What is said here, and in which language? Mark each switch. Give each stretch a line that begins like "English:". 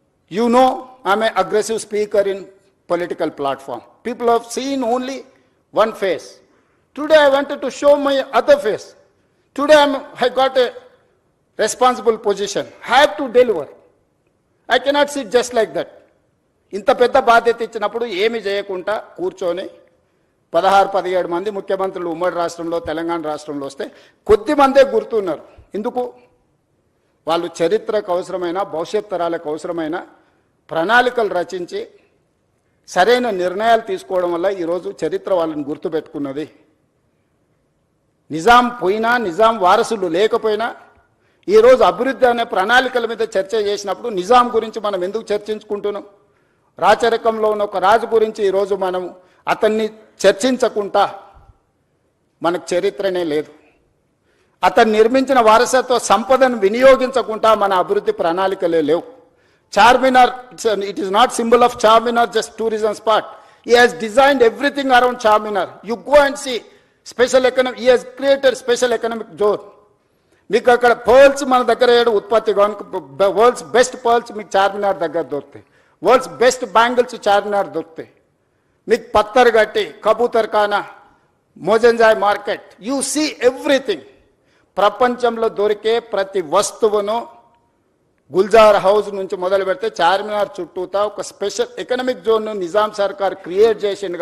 English: You know, I am an aggressive speaker in political platform. People have seen only one face. Today I wanted to show my other face. Today I got a responsible position. I have to deliver. I cannot sit just like that.
Telugu: ఇంత పెద్ద బాధ్యత ఇచ్చినప్పుడు ఏమి చేయకుండా కూర్చొని 16-17 మంది ముఖ్యమంత్రులు ఉమ్మడి రాష్ట్రంలో తెలంగాణ రాష్ట్రంలో వస్తే కొద్ది మందే గుర్తున్నారు. ఎందుకు? వాళ్ళు చరిత్రకు అవసరమైన భవిష్యత్ తరాలకు అవసరమైన ప్రణాళికలు రచించి సరైన నిర్ణయాలు తీసుకోవడం వల్ల ఈరోజు చరిత్ర వాళ్ళని గుర్తుపెట్టుకున్నది. నిజాం పోయినా, నిజాం వారసులు లేకపోయినా ఈరోజు అభివృద్ధి అనే ప్రణాళికల మీద చర్చ చేసినప్పుడు నిజాం గురించి మనం ఎందుకు చర్చించుకుంటున్నాం? రాచరికంలో ఉన్న ఒక రాజు గురించి ఈరోజు మనం అతన్ని చర్చించకుండా మనకు చరిత్రనే లేదు. అతను నిర్మించిన వారసత్వ సంపదను వినియోగించకుండా మన అభివృద్ధి ప్రణాళికలే లేవు.
English: Charminar, it is not symbol of Charminar just tourism spot. He has designed everything around Charminar. You go and see special economic, he has created special economic zone.
Telugu: మీకు అక్కడ పర్ల్స్ మన దగ్గర ఉత్పత్తి వరల్డ్స్ బెస్ట్ పర్ల్స్ మీకు చార్మినార్ దగ్గర దొరుకుతాయి. World's best bangles Charminar దొరుకుతాయి. మీకు పత్తర్ గట్టి, కబూతర్ ఖానా, Mozamjahi market,
English: You see everything.
Telugu: ప్రపంచంలో దొరికే ప్రతి వస్తువును గుల్జార్ హౌస్ నుంచి మొదలు పెడితే చార్మినార్ చుట్టూతా ఒక స్పెషల్ ఎకనామిక్ జోన్ను నిజాం సర్కార్ క్రియేట్ చేసింది.